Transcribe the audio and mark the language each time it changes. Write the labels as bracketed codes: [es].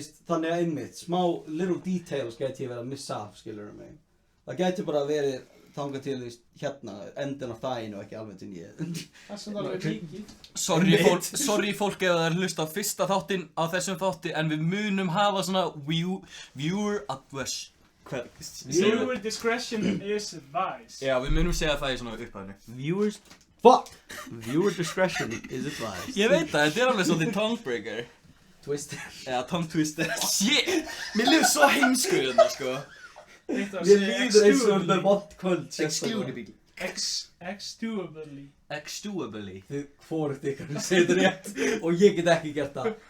[is] Þannig að einmitt, smá [en] little details [is] gæti ég verið að missa af, skilur mig. Það gæti bara verið þangað til hérna, endin á þæginu og ekki alveg til ég. það er samt alveg líkið. Sorry fólk ef það er hlust á fyrsta þáttinn á þessum þátti en við munum hafa svona [en] viewer advice. Viewer discretion is advised. [is] Já, við munum segja það í svona upphæðinu. [en] Viewer discretion is advised. [is] Ég veit það, þetta er alveg svolítið tonguebreaker. [en] Twister. [is] Eða [en] tongue twister. Shit! [is] Mér lifir svo heimskur þetta, sko. Eitt að Mér segja líður eins og með vond kvöld. Excludably. Extuably. Extuably. Þið hvorugt ykkur segir þetta rétt og ég get ekki gert það.